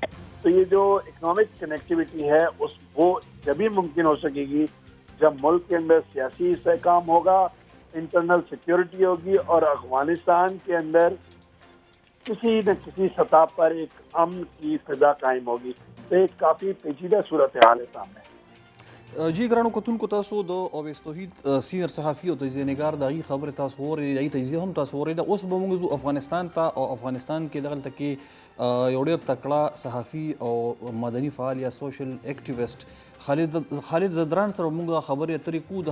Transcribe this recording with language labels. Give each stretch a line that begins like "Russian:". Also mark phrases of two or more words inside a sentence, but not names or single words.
Urdu: تو تو یہ جو
English: economic connectivity
Urdu: ہے وہ جبھی ممکن ہو سکے گی جب ملک کے اندر سیاسی استحکام ہوگا،
English: internal security
Urdu: ہوگی اور افغانستان کے اندر کسی نہ کسی سطح پر ایک امن کی فضا قائم ہوگی. تو ایک کافی پیچیدہ صورتحال ہے سامنے.
Pashto: جی ګرانو کتونکو تاسو د اویس توحید سینر صحافي او تجزیه نګار د هغې خبرې تاسو اورئ، هغې تجزیه هم تاسو اورئ. اوس به موږ ځو افغانستان ته، او افغانستان کې دغلته کې یو ډېر تکړه صحافي او مدني فعال یا
English: social activist
Pashto: خالد زدران سره موږ خبرې اترې کوو.